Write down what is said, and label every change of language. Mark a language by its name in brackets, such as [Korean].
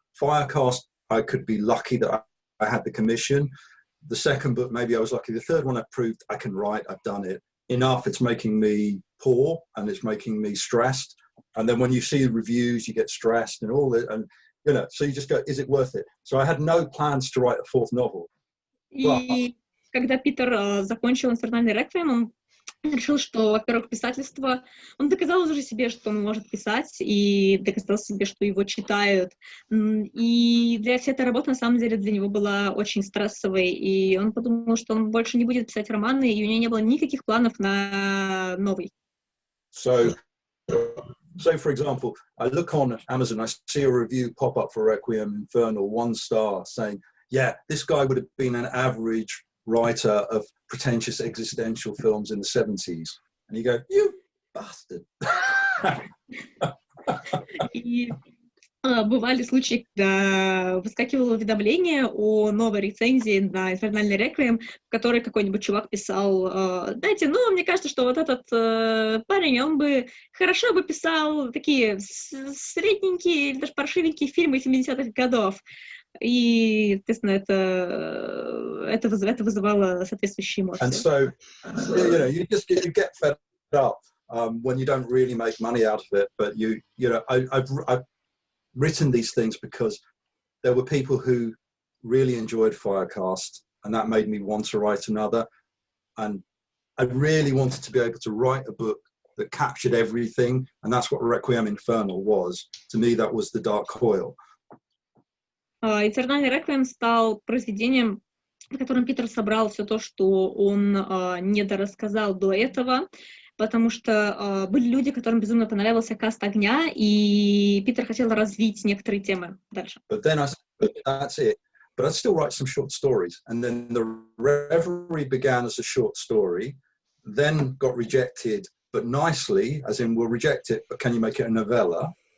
[English] Firecast, I could be lucky that I had the commission. The second book, maybe I was lucky. The third one, I proved I can write. I've done it enough. It's making me poor, and it's making me stressed. And then when you see the reviews, you get stressed and all that. And, you know, so you just go, is it worth it? So I had no plans to write a 4th novel. [Russian] И когда Питер закончил «Инфернальный реквием», он решил, что, во-первых, писательство... Он доказал уже себе, что он может писать, и доказал себе, что его читают. И для всей этой работы, на самом деле, для него была очень стрессовой, и он подумал, что он больше не будет писать романы, и у него не было никаких планов на новый. [English] So, for example, I look on Amazon, I see a review pop up for Requiem Infernal, 1 star, saying, yeah, this guy would have been an average writer of pretentious existential films in the 70s. And you go, you bastard. [Russian] И бывали случаи, когда выскакивало уведомление о новой рецензии на «Инфернальный реквием», в которой какой-нибудь чувак писал: знаете, ну, мне кажется, что вот этот парень, он бы хорошо бы писал такие средненькие или даже паршивенькие фильмы 70-х годов. И, естественно, это вызывало соответствующие эмоции. [English] And so, you know, you get fed up when you don't really make money out of it. But you know, I've written these things because there were people who really enjoyed Firecast, and that made me want to write another. And I really wanted to be able to write a book that captured everything, and that's what Requiem Infernal was. To me, that was the dark coil. [Russian] «Инфернальный реквием» стал произведением, в котором Питер собрал все то, что он недорассказал до этого, потому что были люди, которым безумно понравился «Каст огня», и Питер хотел развить некоторые темы дальше. [English] But then I said, that's it. But I'd still write some short stories. And then The Reverie began as a short story, then got rejected, but nicely, as in, we'll reject it, but can you make it a novella?